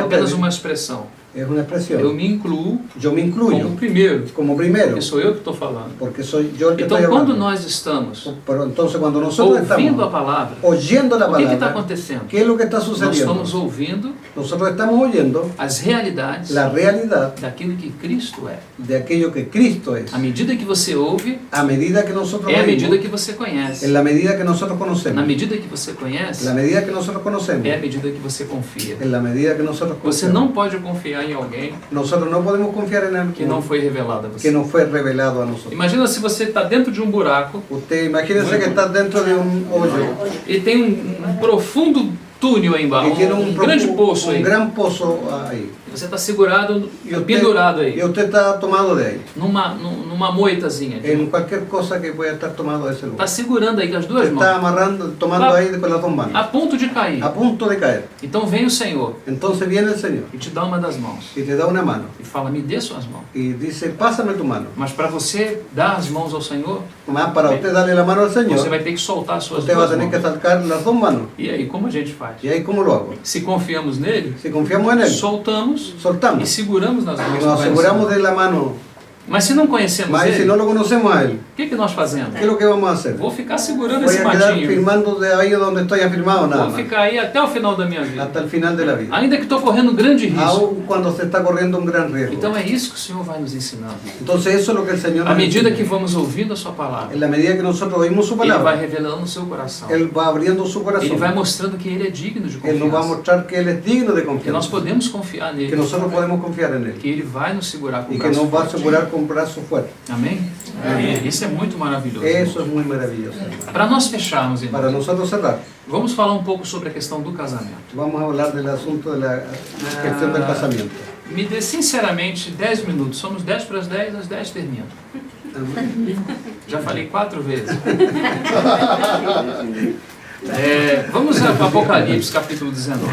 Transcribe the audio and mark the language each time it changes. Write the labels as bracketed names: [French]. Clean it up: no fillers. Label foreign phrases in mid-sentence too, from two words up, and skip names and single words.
[Portuguese] apenas [Spanish] ustedes, [Portuguese] uma expressão. [Spanish] es una [Portuguese] Eu [Spanish] expresión. [Portuguese] me incluo [Spanish] Yo me como incluyo [Portuguese] primeiro, [Spanish] como primero, [Portuguese] porque sou eu que estou falando. [Spanish] porque soy yo el que [Portuguese] Então, [Spanish] estoy [Portuguese] quando [Spanish] hablando. [Portuguese] nós estamos [Spanish] Pero entonces, cuando nosotros [Portuguese] ouvindo a [Spanish] estamos [Portuguese] palavra, [Spanish] oyendo la [Portuguese] o que está [Spanish] palabra, [Portuguese] acontecendo? [Spanish] ¿qué es lo que está [Portuguese] Nós [Spanish] sucediendo? [Portuguese] estamos ouvindo [Spanish] Nosotros estamos oyendo [Portuguese] as realidades [Spanish] la realidad [Portuguese] daquilo que Cristo é. [Spanish] de aquello que Cristo es. [Portuguese] À medida que você ouve, [Spanish] A medida que nosotros [Portuguese] é a [Spanish] oímos, [Portuguese] medida que você conhece. [Spanish] en la medida que nosotros [Portuguese] Na [Spanish] conocemos, [Portuguese] medida que você conhece, [Spanish] la medida que nosotros conocemos, [Portuguese] é a medida que você confia. [Spanish] en la medida que nosotros [Portuguese] Você [Spanish] confiamos. [Portuguese] não pode confiar em alguém [Spanish] Nosotros no podemos confiar en [Portuguese] que não [Spanish] algo [Portuguese] foi revelado a [Spanish] que [Portuguese] você. [Spanish] no fue revelado a nosotros. [Portuguese] Imagina se você está dentro de um buraco [Spanish] Usted imagínese que está dentro de un hoyo [Portuguese] e tem um profundo túnel aí embaixo, [Spanish] y tiene [Portuguese] um grande poço aí. [Spanish] gran pozo ahí. [Portuguese] Você está segurado, [Spanish] Y usted, [Portuguese] pendurado aí, [Spanish] y usted está tomado de ahí, [Portuguese] numa moitazinha. [Spanish] en cualquier cosa que pueda estar tomado de ese [Portuguese] Está [Spanish] lugar. [Portuguese] segurando aí com as duas [Spanish] Está [Portuguese] mãos, [Spanish] amarrando, tomando Ah. ahí con las dos manos, [Portuguese] a ponto de cair. [Spanish] a punto de caer. [Portuguese] Então vem o Senhor [Spanish] Entonces viene el Señor [Portuguese] e te dá uma das mãos [Spanish] y te da una mano [Portuguese] e fala, me dê suas mãos. [Spanish] y dice, pásame tu mano. [Portuguese] Mas para você dar as mãos ao Senhor, [Spanish] Más para usted darle la mano al [Portuguese] você [Spanish] Señor, [Portuguese] vai ter que soltar as suas [Spanish] usted va a [Portuguese] duas [Spanish] tener que [Portuguese] mãos. [Spanish] sacar las dos manos. [Portuguese] E aí, como a gente faz? [Spanish] ¿Y ahí cómo lo hago? [Portuguese] Se confiamos nele, [Spanish] Si confiamos en Él, [Portuguese] soltamos e [Spanish] soltamos [Portuguese] seguramos nas [Spanish] y [Portuguese] mãos. [Spanish] nos aseguramos de la mano. [Portuguese] Mas se não conhecemos [Spanish] Mas si [Portuguese] ele, [Spanish] no lo conocemos a Él, [Portuguese] o que nós fazemos? [Spanish] ¿qué es lo que vamos a hacer? [Portuguese] Vou ficar segurando [Spanish] Voy [Portuguese] esse [Spanish] a quedar [Portuguese] matinho. [Spanish] firmando de ahí donde estoy afirmado nada [Portuguese] Vou [Spanish] más, [Portuguese] ficar aí até o final da minha vida. [Spanish] hasta el final de la vida. [Portuguese] Ainda que estou correndo um grande risco. [Spanish] Aún cuando se está corriendo un gran riesgo. [Portuguese] Então é isso que o Senhor vai nos ensinando. [Spanish] Entonces eso es lo que el Señor [Portuguese] À [Spanish] nos [Portuguese] medida [Spanish] enseña. [Portuguese] que vamos ouvindo a sua palavra, [Spanish] En la medida que nosotros oímos su [Portuguese] Ele vai [Spanish] palabra, [Portuguese] revelando no seu coração. [Spanish] Él va abriendo su [Portuguese] Ele vai [Spanish] corazón. [Portuguese] mostrando que Ele é digno de [Spanish] Él nos va a [Portuguese] confiança. [Spanish] mostrar que Él es digno de [Portuguese] Que nós [Spanish] confianza. [Portuguese] podemos confiar [Spanish] Que [Portuguese] nele. [Spanish] nosotros podemos confiar en Él. [Portuguese] Que Ele vai nos segurar com o [Spanish] Y que [Portuguese] braço [Spanish] nos va a [Portuguese] forte. [Spanish] asegurar con brazo fuerte. [Portuguese] Amém? Isso é muito maravilhoso. [Spanish] Eso es muy maravilloso. [Portuguese] Para nós fecharmos, [Spanish] Para [Portuguese] irmãos, [Spanish] nosotros cerrar, [Portuguese] vamos falar um pouco sobre a questão do casamento. [Spanish] vamos a hablar del asunto de la cuestión del casamiento. [Portuguese] Me dê sinceramente 10 minutos. Somos 10 para as 10, às 10 termina. Já falei 4 vezes. Vamos a Apocalipse, capítulo 19.